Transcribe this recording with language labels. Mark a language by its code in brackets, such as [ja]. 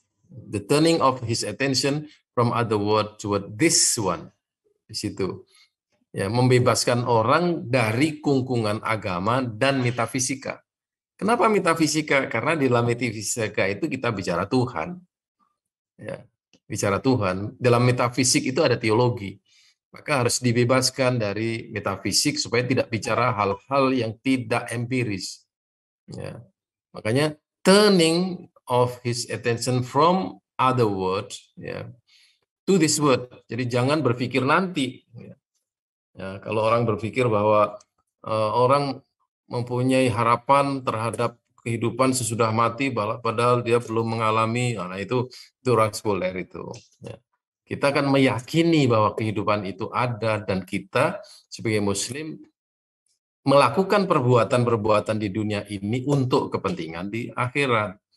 [en] The turning of his attention from other world toward this one. [id] Di situ. Ya, membebaskan orang dari kungkungan agama dan metafisika. Kenapa metafisika? Karena di dalam metafisika itu kita bicara Tuhan. Ya, bicara Tuhan. Dalam metafisik itu ada teologi. Maka harus dibebaskan dari metafisik supaya tidak bicara hal-hal yang tidak empiris. Ya. Makanya [en] turning of his attention from other world, ya, to this word. [id] Jadi jangan berpikir nanti. Ya, kalau orang berpikir bahwa orang mempunyai harapan terhadap kehidupan sesudah mati, padahal dia belum mengalami, nah itu orang sekuler itu. Ya. Kita akan meyakini bahwa kehidupan itu ada dan kita sebagai Muslim melakukan perbuatan-perbuatan di dunia ini untuk kepentingan di akhirat.